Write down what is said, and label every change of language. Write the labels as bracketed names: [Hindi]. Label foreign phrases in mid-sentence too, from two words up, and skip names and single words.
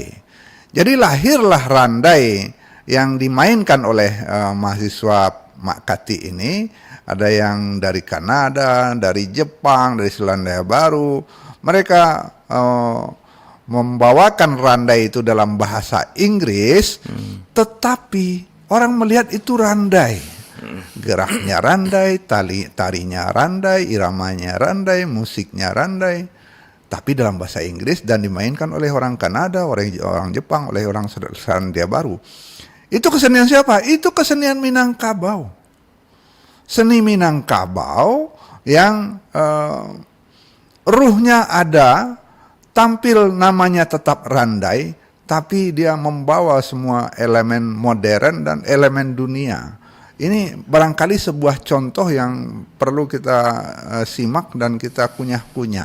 [Indonesian] Jadi lahirlah randai yang dimainkan oleh mahasiswa Mak Kati ini. Ada yang dari Kanada, dari Jepang, dari Selandia Baru. Mereka membawakan randai itu dalam bahasa Inggris, tetapi orang melihat itu randai. Geraknya randai, tarinya randai, iramanya randai, musiknya randai. Tapi dalam bahasa Inggris dan dimainkan oleh orang Kanada, orang Jepang, oleh orang Selandia Baru. Itu kesenian siapa? Itu kesenian Minangkabau. Seni Minangkabau yang ruhnya ada, tampil namanya tetap randai, tapi dia membawa semua elemen modern dan elemen dunia ini barangkali sebuah contoh yang perlu kita simak dan kita kunyah-kunyah.